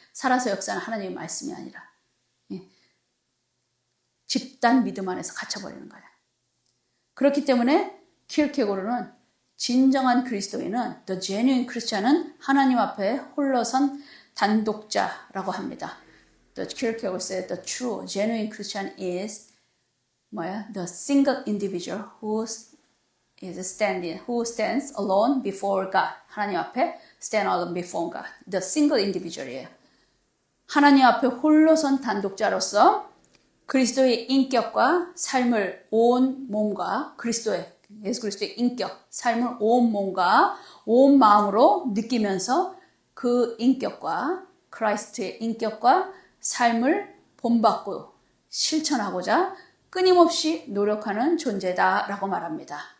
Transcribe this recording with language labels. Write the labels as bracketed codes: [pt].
[ko] 살아서 역사하는 하나님의 말씀이 아니라. 예. 집단 믿음 안에서 갇혀버리는 거예요. 그렇기 때문에 키르케고르는 진정한 그리스도인은 [en] the genuine Christian [ko] 은 하나님 앞에 홀로선 단독자라고 합니다. [en] The Kierkegaard said the true genuine Christian is the single individual who stands alone before God. [ko] 하나님 앞에 [en] stand alone before God. The single individual이에요. [ko] 하나님 앞에 홀로선 단독자로서 그리스도의 인격과 삶을 온 몸과 예수 그리스도의 인격, 삶을 온 몸과 온 마음으로 느끼면서 그 인격과 크라이스트의 인격과 삶을 본받고 실천하고자 끊임없이 노력하는 존재다라고 말합니다.